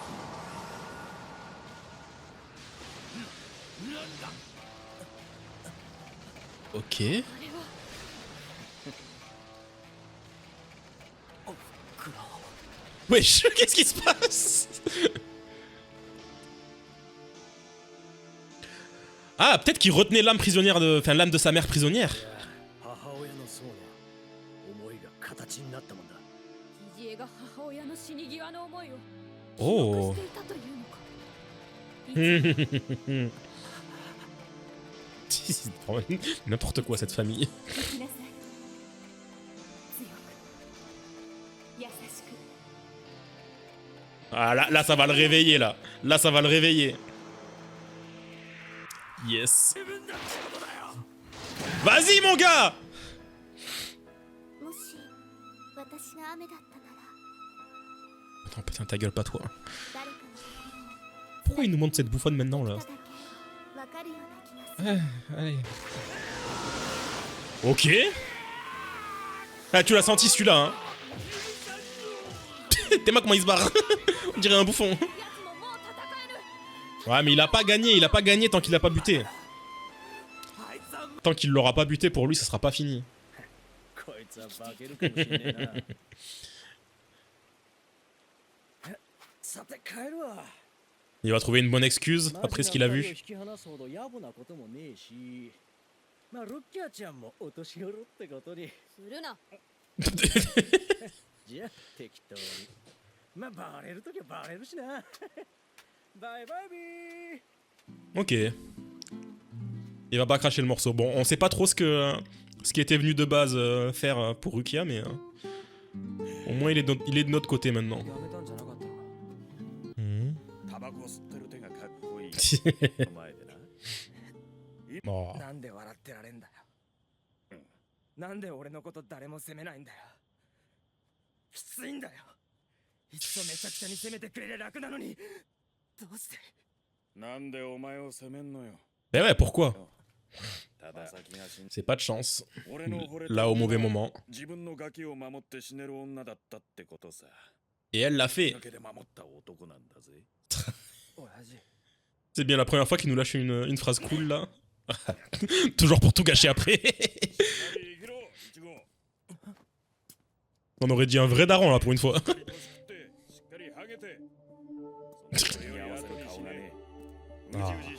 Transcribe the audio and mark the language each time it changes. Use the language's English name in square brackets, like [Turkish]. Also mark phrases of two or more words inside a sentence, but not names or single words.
[French] Ok. Wesh, qu'est-ce qui se passe? Ah, peut-être qu'il retenait l'âme prisonnière de... Enfin, l'âme de sa mère prisonnière. [Japanese] 母親のそうな思いが形になったもんだ。疑似餌が母親の死に際の思いを記 Oh. 憶していたというのか。 [French] C'est vraiment n'importe quoi cette famille. [Japanese] 生きなさい。強く優しく。 [French] Ah là ça va le réveiller là. Là ça va le réveiller. Yes. Vas-y mon gars. [Japanese] もし私が雨だったなら [French] Attends putain ta gueule pas toi. [Japanese] 誰かの [French] Pourquoi il nous montre cette bouffonne maintenant là? [Japanese] 人だけわかるような気がする。 [French] Allez. Ok. Ah tu l'as senti celui-là hein. T'es moi comment il se barre. On dirait un bouffon. [Japanese] 奴ももう戦える。 [French] Ouais mais il a pas gagné tant qu'il a pas buté. Tant qu'il l'aura pas buté pour lui ça sera pas fini. [Japanese] こいつは化けるかもしれねえな。さて帰るわ。 [French] Il va trouver une bonne excuse après ce qu'il a [Japanese] マジ [French] vu. [Japanese] な二人を引き離すほど野暮なこともねえし、まあルッキャちゃんもお年頃ってことに。するな。じゃあ適当に。まあバレるときはバレるしな。バイバイビー。 [French] Ok. Il va pas cracher le morceau. Bon, on sait pas trop ce qui était venu de base faire pour Rukia, mais au moins il est de notre côté maintenant. [Japanese] やめたんじゃなかったのか。 Mhm. タバコ吸ってる手がかっこいい。お前でな。 Oh. なんで笑ってられんだよ。なんで俺のこと誰も責めないんだよ。きついんだよ。いっそめちゃくちゃに責めてくれりゃ楽なのに。どうして。なんでお前を責めんのよ。 [French] Mais ouais, pourquoi? [Japanese] ただ先が死ん [French] C'est pas de chance. [Japanese] 俺の惚れた [French] Là au mauvais moment. [Japanese] 自分のガキを守って死ねる女だったってことさ。 [French] Et elle l'a fait. [Japanese] だけで守った男なんだぜ。親父。 [French] C'est bien la première fois qu'il nous lâche une phrase cool là. Toujours pour tout gâcher après. On aurait dit un vrai daron là pour une fois. Ah.